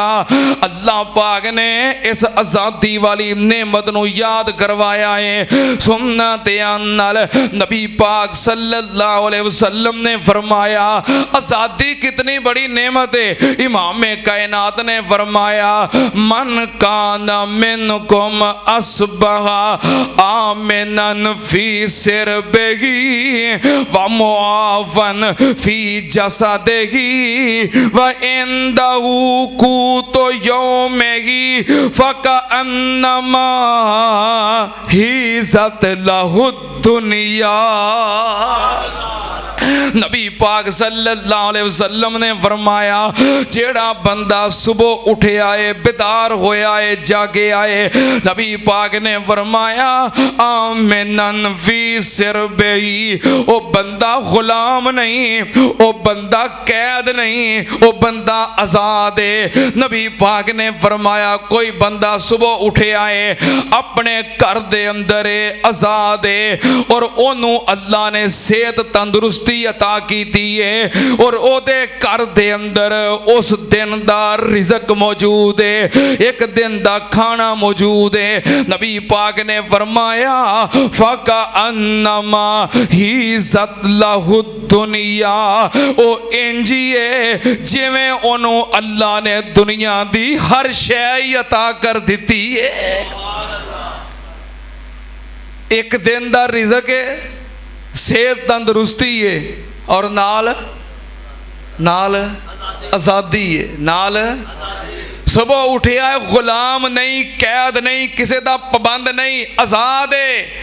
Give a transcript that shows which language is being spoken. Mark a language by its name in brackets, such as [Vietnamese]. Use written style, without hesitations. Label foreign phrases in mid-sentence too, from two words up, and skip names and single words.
[Punjabi] اللہ پاک نے اس آزادی والی نعمت نوں یاد کروایا ہے. سننا دھیان نال نبی پاک [Arabic] صلى الله عليه وسلم [Punjabi] نے فرمایا آزادی کتنی بڑی نعمت ہے. [Urdu] امامِ کائنات نے فرمایا [Arabic] من كان منكم أصبح آمنا في سربه ومعافى في جسده وعنده قوت يومه فكأنما حيزت له دنيا. [Punjabi] نبی پاک [Arabic] صلى الله عليه وسلم [Punjabi] نے فرمایا جیہڑا بندہ صبح اٹھے آئے، بیدار ہویا ہے، جاگے آئے، نبی پاک نے فرمایا [Arabic] آمنا في سربه, [Punjabi] او بندہ غلام نئیں، او بندہ قید نئیں، او بندہ آزاد ہے. نبی پاک نے فرمایا کوئی بندہ صبح اٹھے آئے اپنے گھر دے اندر آزاد ہے اور اونوں اللہ نے صحت تندرستی عطا کی ہے اور اودے گھر دے اندر اس دن دا رزق موجود ہے، اک دن دا کھانا موجود ہے. نبی پاک نے فرمایا [Arabic] فكأنما حيزت له دنيا, [Punjabi] او انجیے جویں اونوں اللہ نے دنیا دی ہر شے عطا کر دتی ہے. اک دن دا رزق ہے، صحت تندرستی ہے اور نال نال آزادی ہے، نال صبح اٹھیا غلام نئیں، قید نئیں، کسی کا پابند نئیں، آزاد ہے.